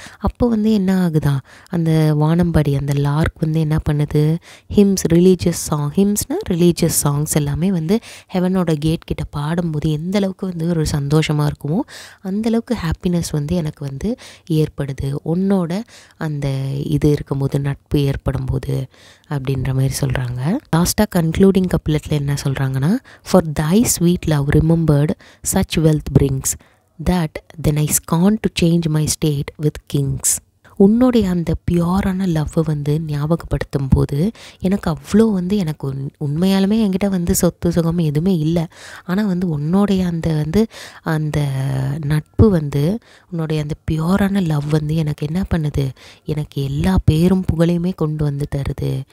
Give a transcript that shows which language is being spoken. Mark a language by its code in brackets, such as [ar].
[ta] அப்போ வந்து என்ன ஆகுதான், அந்த வானம்பாடி அந்த லார்க் வந்து என்ன பண்ணுது, ரிலீஜியஸ் ஹிம்ஸ்னால் ரிலீஜியஸ் சாங்ஸ் எல்லாமே வந்து ஹெவனோட கேட் கிட்ட பாடும்போது எந்த அளவுக்கு வந்து ஒரு சந்தோஷமாக இருக்குமோ அந்தளவுக்கு ஹாப்பினஸ் வந்து எனக்கு வந்து ஏற்படுது உன்னோட அந்த இது இருக்கும்போது, நட்பு ஏற்படும் போது அப்படின்ற மாதிரி சொல்கிறாங்க. லாஸ்ட்டாக கன்க்ளூடிங் கப்லெட்டில் என்ன சொல்கிறாங்கன்னா, [en] For thy sweet love remembered such wealth brings that then I scorn to change my state with kings. [ta] உன்னுடைய அந்த பியூரான லவ்வை வந்து ஞாபகப்படுத்தும் போது எனக்கு அவ்வளோ வந்து எனக்கு உண்மையாலுமே என்கிட்ட வந்து சொத்து சுகம் எதுவுமே இல்லை, ஆனால் வந்து உன்னோடைய அந்த வந்து அந்த நட்பு வந்து உன்னுடைய அந்த பியூரான லவ் வந்து எனக்கு என்ன பண்ணுது, எனக்கு எல்லா பேரும் புகழையுமே கொண்டு வந்து தருது.